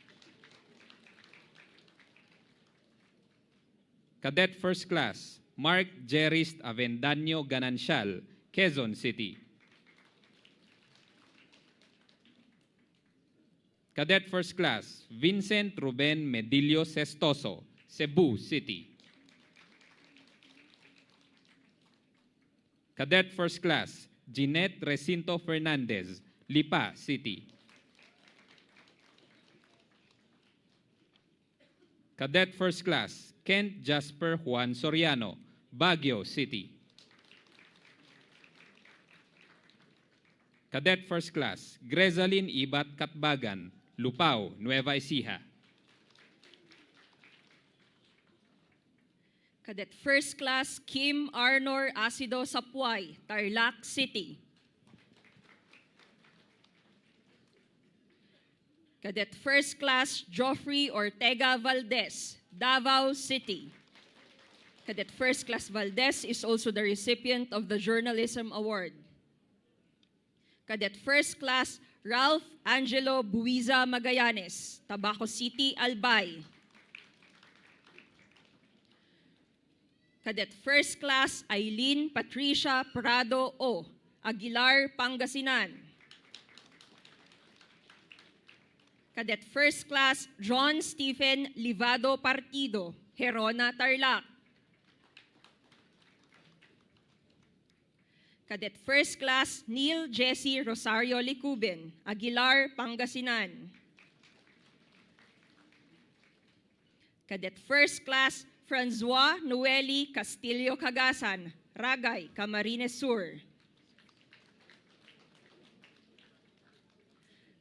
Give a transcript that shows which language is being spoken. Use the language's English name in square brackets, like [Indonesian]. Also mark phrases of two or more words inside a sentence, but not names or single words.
[English] Cadet First Class Mark Jerist Avendaño Ganancial, Quezon City. Cadet First Class Vincent Ruben Medillo Sestoso, Cebu City. Cadet First Class Jeanette Recinto Fernandez, Lipa City. Cadet First Class Kent Jasper Juan Soriano, Baguio City. Cadet First Class Grezalyn Ibat Katbagan, Lupao, Nueva Ecija. Cadet First Class Kim Arnor Acido Sapuay, Tarlac City. Cadet First Class Joffrey Ortega Valdez, Davao City. Cadet First Class Valdez is also the recipient of the Journalism Award. Cadet First Class Ralph Angelo Buiza Magallanes, Tabaco City, Albay. Cadet First Class Eileen Patricia Prado O, Aguilar, Pangasinan. Cadet First Class John Stephen Livado Partido, Herona, Tarlac. Cadet First Class Neil Jesse Rosario Licubin, Aguilar, Pangasinan. Cadet First Class Francois Noeli Castillo Cagasan, Ragay, Camarines Sur.